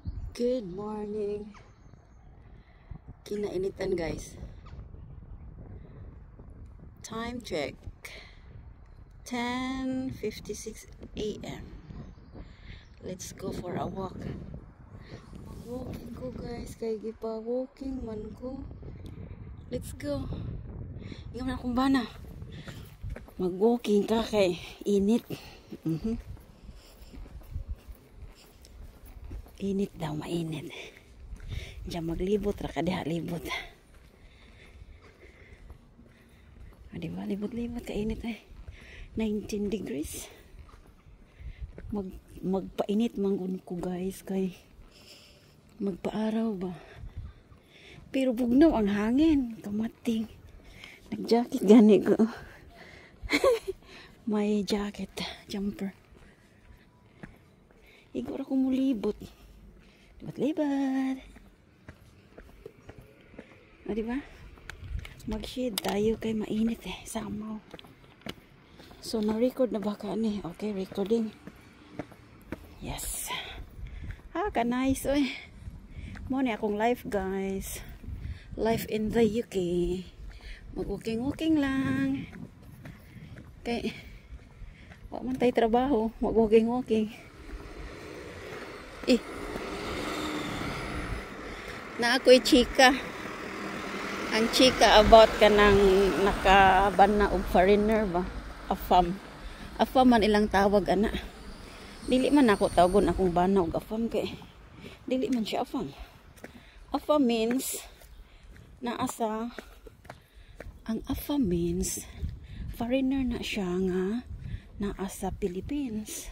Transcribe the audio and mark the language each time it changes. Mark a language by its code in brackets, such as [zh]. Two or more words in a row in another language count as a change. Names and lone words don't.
[en] Good morning. Kinainitan guys. Time check. 10:56 a.m. Let's go for a walk. [ceb] Mag-walking ko guys. Kaya gipa-walking man ko. [en] Let's go. [ceb] Ngayon na akong bana. Mag-walking ka kay init. Init daw, mainit. Diyan maglibot, raka diha libot. Diba, libot-libot, kainit eh. [en] 19 degrees. [ceb] Magpainit mangun ko guys, kay magpaaraw ba. Pero bugnaw ang hangin, kamating. Nag-jacket gani ko. May jacket, jumper. Igor ako mulibot. Libat-libat. O, diba? Mag-shade tayo kay mainit eh. Samaw. So, na-record na ba ka ni? [en] Okay, recording. [ceb] Yes. Ka-nice oy. Muna akong live guys. [en] Live in the UK. [ceb] Mag-walking-walking lang. Okay. [tl] Wag man tayo trabaho. Mag-walking-walking. [ceb] Na ako'y chika. Ang chika about ka ng nakaban na og foreigner ba? Afam. Afam man ilang tawag ana. Dili man ako tawagon akong bana og afam kay dili man siya afam. Afam means naasa. Ang afam means foreigner na siya nga naasa Philippines.